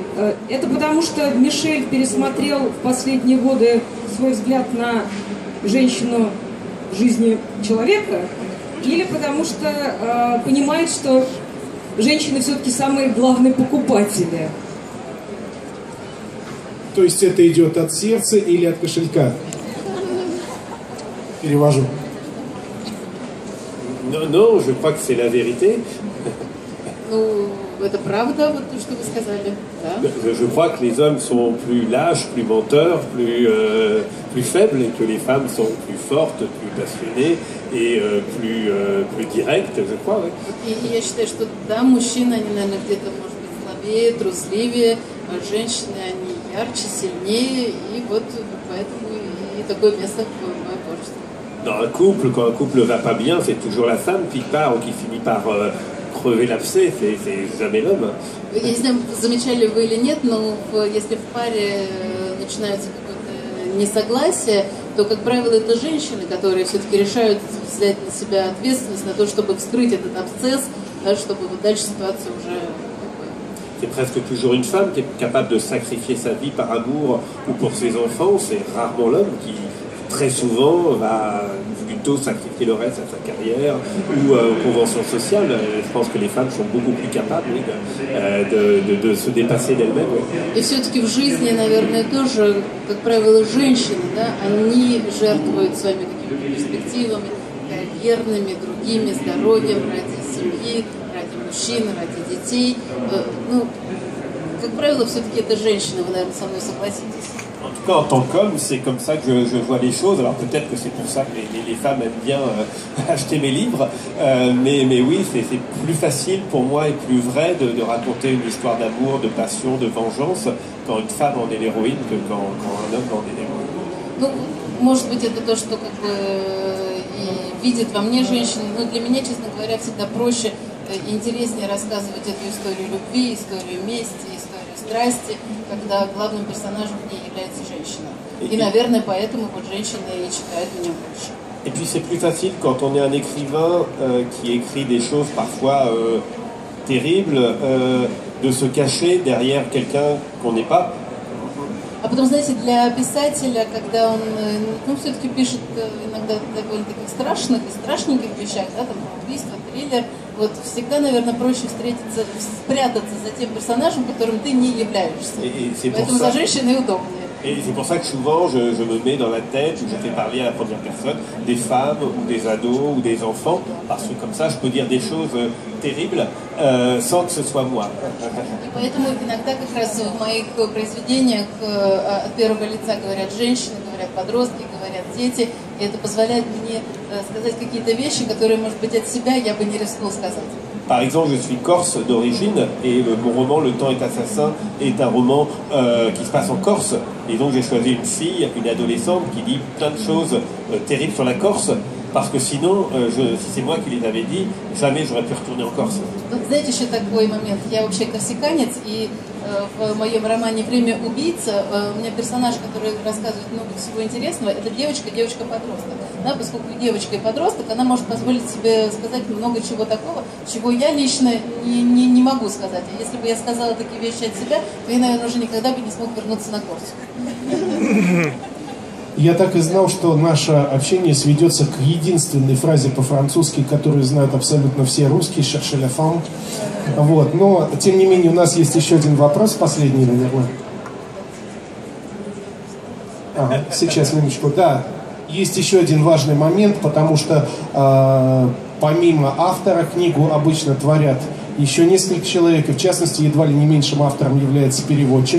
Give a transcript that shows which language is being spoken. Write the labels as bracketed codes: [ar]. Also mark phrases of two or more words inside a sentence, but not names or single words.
[ru] Это потому, что Мишель пересмотрел в последние годы свой взгляд на женщину в жизни человека, или потому что понимает, что женщины все-таки самые главные покупатели? То есть это идет от сердца или от кошелька? Перевожу. [fr] Non, je crois que c'est la vérité. [ru] Ну, это правда, вот то, что вы сказали, да? [fr] Je crois que les hommes sont plus lâches, plus menteurs, plus faibles, et que les femmes sont plus fortes, plus passionnées et plus directes, je crois. Oui. [ru] И я считаю, что да, мужчины, они, наверное, где-то, может быть, слабее, трусливее, а женщины, они ярче, сильнее, и вот поэтому и такое место в моем творчестве. [fr] Dans un couple, quand un couple ne va pas bien, c'est toujours la femme qui part ou qui finit par crever l'abcès, c'est jamais l'homme. [ru] Я не знаю, замечали вы или нет, но если в паре начинается какое-то несогласие, то, как правило, это женщины, которые все-таки решают взять на себя ответственность на то, чтобы вскрыть этот абсцесс, да, чтобы вот дальше ситуация уже... [fr] C'est presque toujours une femme qui est capable de sacrifier sa vie par amour ou pour ses enfants. C'est rarement l'homme qui, très souvent, va plutôt sacrifier le reste à sa carrière ou aux conventions sociales. Je pense que les femmes sont beaucoup plus capables de se dépasser d'elles-mêmes. [ru] И все-таки в жизни, наверное, тоже, как правило, женщины, да, они жертвуют своими какими-то перспективами, карьерными, другими, здоровьем ради семьи, ради мужчин, ради детей. Ну, как правило, все-таки это женщины, вы, наверное, со мной согласитесь. [fr] En tout cas, en tant qu'homme, c'est comme ça que je vois les choses. Alors peut-être que c'est pour ça que les femmes aiment bien acheter mes livres. Mais oui, c'est plus facile pour moi et plus vrai de raconter une histoire d'amour, de passion, de vengeance quand une femme en est l'héroïne que quand un homme en est l'héroïne. [ru] Ну, может быть, это то, что как бы и видит во мне женщина. Но для меня, честно говоря, всегда проще и интереснее рассказывать эту историю любви, историю мести, историю страсти, когда главным персонажем в ней является женщина. И, наверное, поэтому вот женщины и читают меня больше. [fr] Et puis c'est plus facile quand on est un écrivain qui écrit des choses parfois terribles, de se cacher derrière quelqu'un qu'on n'est pas. [ru] А потом, знаете, для писателя, когда он, ну, все-таки пишет иногда довольно-таки страшных и страшненьких вещах, да, там, убийство, триллер, вот всегда, наверное, проще встретиться, спрятаться за тем персонажем, которым ты не являешься. Поэтому за женщиной удобнее. [fr] Et c'est pour ça que souvent je me mets dans la tête, je fais parler à la première personne des femmes ou des ados ou des enfants, parce que comme ça je peux dire des choses terribles sans que ce soit moi. [ru] И поэтому иногда как раз в моих произведениях от первого лица говорят женщины, говорят подростки, говорят дети, и это позволяет мне сказать какие-то вещи, которые, может быть, от себя я бы не рискнул сказать. [fr] Par exemple, je suis corse d'origine et mon roman Le temps est assassin est un roman qui se passe en Corse. Et donc j'ai choisi une fille, une adolescente qui dit plein de choses terribles sur la Corse. Parce que sinon, si c'est moi qui les avais dit, jamais j'aurais pu retourner en Corse. [ru] Знаете, еще такой момент. Я вообще корсиканец, и в моем романе «Время убийца» у меня персонаж, который рассказывает много всего интересного, это девочка-подросток. Да, поскольку девочка и подросток, она может позволить себе сказать много чего такого, чего я лично не могу сказать. А если бы я сказала такие вещи от себя, то я, наверное, уже никогда бы не смог вернуться на Корсику. Я так и знал, что наше общение сведется к единственной фразе по-французски, которую знают абсолютно все русские, [fr] «chercher la femme». [ru] Вот. Но, тем не менее, у нас есть еще один вопрос, последний, наверное. Ага, сейчас, минуточку. Да, есть еще один важный момент, потому что помимо автора книгу обычно творят еще несколько человек, и в частности, едва ли не меньшим автором является переводчик.